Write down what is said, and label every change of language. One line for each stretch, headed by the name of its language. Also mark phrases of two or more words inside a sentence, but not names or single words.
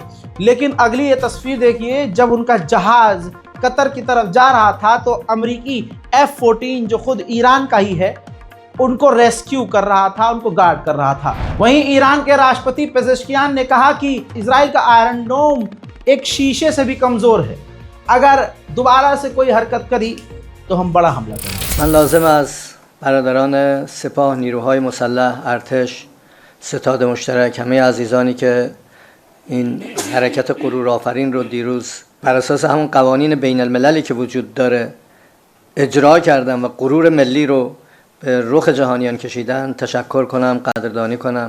Hindi: लेकिन अगली ये तस्वीर देखिए, जब उनका जहाज़ कतर की तरफ जा रहा था तो अमेरिकी F-14 जो खुद ईरान का ही है उनको रेस्क्यू कर रहा था, उनको गार्ड कर रहा था। वहीं ईरान के राष्ट्रपति पेजेश्कियान ने कहा कि इजराइल का आयरन डोम एक शीशे से भी कमज़ोर है, अगर दोबारा से कोई हरकत करी तो हम बड़ा हमला करेंगे।
Persian: من لازم از برادران سپاه، نیروهای مسلح، ارتش، ستاد مشترک، همه عزیزانی که این حرکت غرور آفرین رو دیروز بر اساس همون قوانین بین المللی که وجود داره اجرا کردن و غرور ملی رو به رخ جهانیان کشیدن تشکر کنم، قدردانی کنم.